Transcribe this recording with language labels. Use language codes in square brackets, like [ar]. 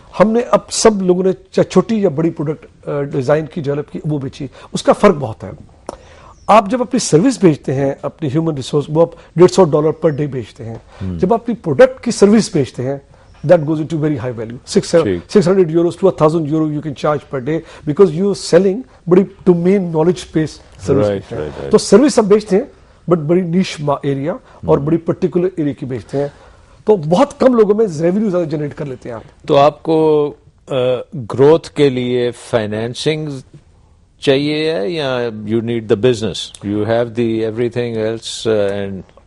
[hi] हमने अब सब लोगों ने चाहे छोटी या बड़ी प्रोडक्ट डिजाइन की, डेवलप की, वो बेची। उसका फर्क बहुत है। आप जब अपनी सर्विस बेचते हैं, अपनी ह्यूमन रिसोर्स, वो आप $150 पर डे बेचते हैं। जब आप अपनी प्रोडक्ट की सर्विस बेचते हैं, [en] that goes into very high value. 600 euros to 1,000 euro you can charge per day because you are selling बड़ी domain knowledge based service। Right. [hi] तो सर्विस हम बेचते हैं, बट बड़ी niche एरिया और बड़ी पर्टिकुलर एरिया की बेचते हैं, तो बहुत कम लोगों में रेवेन्यू ज्यादा जनरेट कर लेते हैं आप। तो आपको ग्रोथ के लिए फाइनेंसिंग चाहिए है या [en] You need the business, you have the everything else and?